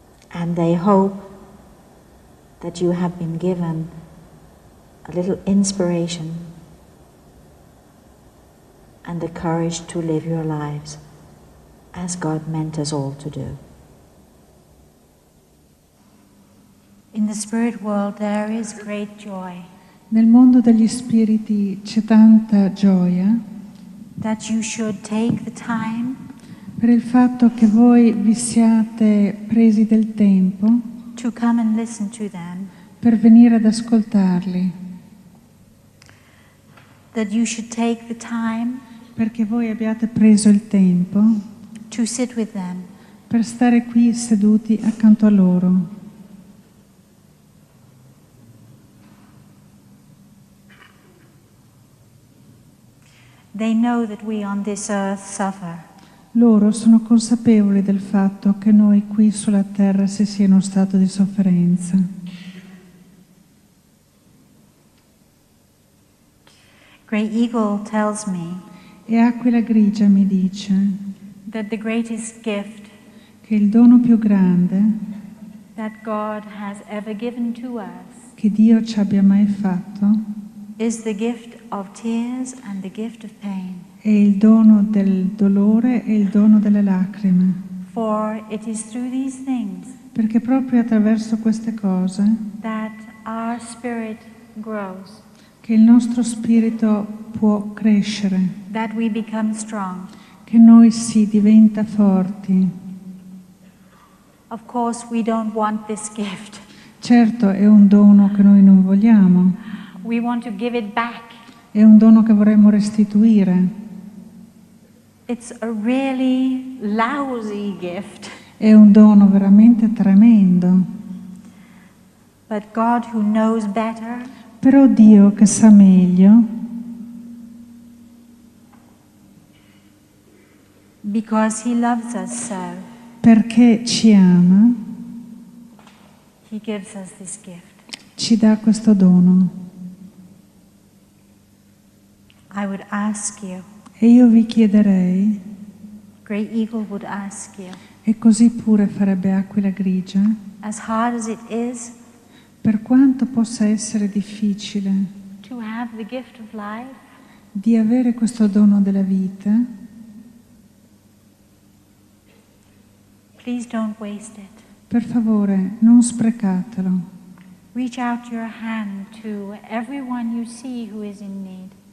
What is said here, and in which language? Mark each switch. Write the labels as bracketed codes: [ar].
[en] And they hope that you have been given a little inspiration and the courage to live your lives as God meant us all to do. In the spirit world there is great joy. [it] Nel mondo degli spiriti c'è tanta gioia [en] That you should take the time [it] per il fatto che voi vi siate presi del tempo [en] to come and listen to them. [it] per venire ad ascoltarli, [en] That you should take the time [it] perché voi abbiate preso il tempo [en] to sit with them. [it] per stare qui seduti accanto a loro. [en] They know that we on this earth suffer. [it] Loro sono consapevoli del fatto che noi qui sulla terra si sia in uno stato di sofferenza. [en] Grey Eagle tells me [it] E Aquila Grigia mi dice [en] that the greatest gift [it] che il dono più grande [en] that God has ever given to us [it] che Dio ci abbia mai fatto [en] is the gift of tears and the gift of pain. [it] è è il dono del dolore e il dono delle lacrime, [en] For it is through these things [it] perché proprio attraverso queste cose [en] that our spirit grows, [it] che il nostro spirito può crescere, [en] that we become strong. [it] che noi si diventa forti. [en] Of course, we don't want this gift. [it] Certo, è un dono che noi non vogliamo, [en] We want to give it back. [it] è un dono che vorremmo restituire, [en] It's a really lousy gift. [it] è un dono veramente tremendo. [en] But God, who knows better, [it] Però Dio che sa meglio, [en] because He loves us so, [it] perché ci ama, [en] He gives us this gift. [it] ci dà questo dono. [en] I would ask you, [it] E io vi chiederei, [en] Great Eagle would ask you, [it] e così pure farebbe Aquila Grigia, [en] as hard as it is [it] per quanto possa essere difficile [en] to have the gift of life, [it] di avere questo dono della vita, [en] please don't waste it. [it] per favore non sprecatelo. [en] Reach out your hand to everyone you see who is in need.